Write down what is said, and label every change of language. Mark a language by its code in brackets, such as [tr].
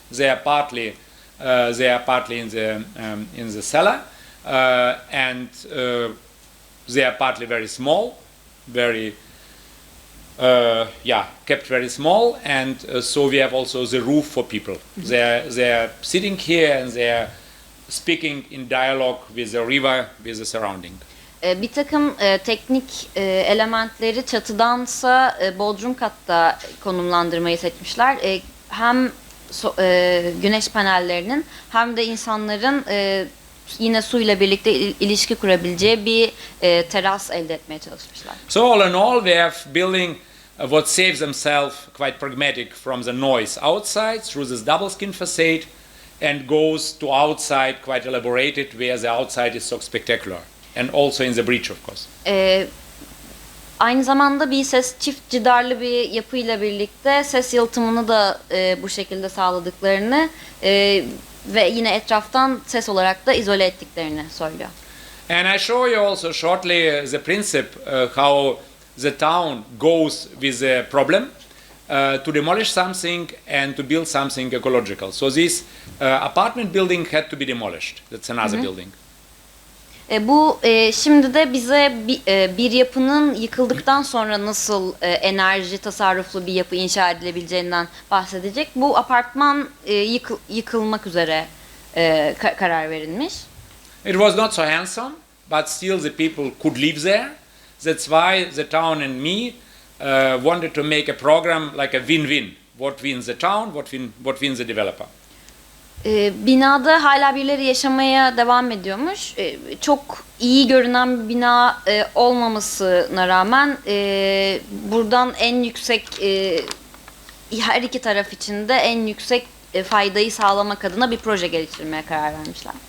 [en] They are partly in the cellar, and they are partly very small, very kept very small, and so we have also the roof for people. They are sitting here and they are speaking in dialogue with the river, with the surrounding. [tr] Bir takım teknik elementleri çatıdansa bodrum katta konumlandırmayı seçmişler. Hem güneş panellerinin hem de insanların yine suyla birlikte ilişki kurabileceği bir teras elde etmeye çalışmışlar. [en] So all in all, we have building what saves themselves quite pragmatic from the noise outside through this double skin facade, and goes to outside quite elaborated, where the outside is so spectacular, and also in the bridge, of course. [tr] Aynı zamanda bir ses çift cidarlı bir yapıyla birlikte ses yalıtımını da bu şekilde sağladıklarını ve yine etraftan ses olarak da izole ettiklerini söylüyor. [en] And I show you also shortly the principle how the town goes with the problem to demolish something and to build something ecological. So this apartment building had to be demolished. That's another building. [tr] Bu şimdi de bize bir yapının yıkıldıktan sonra nasıl enerji tasarruflu bir yapı inşa edilebileceğinden bahsedecek. Bu apartman yıkılmak üzere karar verilmiş. [en] It was not so handsome, but still the people could live there. That's why the town and me wanted to make a program like a win-win. What wins the town, what wins the developer. [tr] Binada hala birileri yaşamaya devam ediyormuş. Çok iyi görünen bir bina olmamasına rağmen buradan en yüksek her iki taraf için de en yüksek faydayı sağlamak adına bir proje geliştirmeye karar vermişler.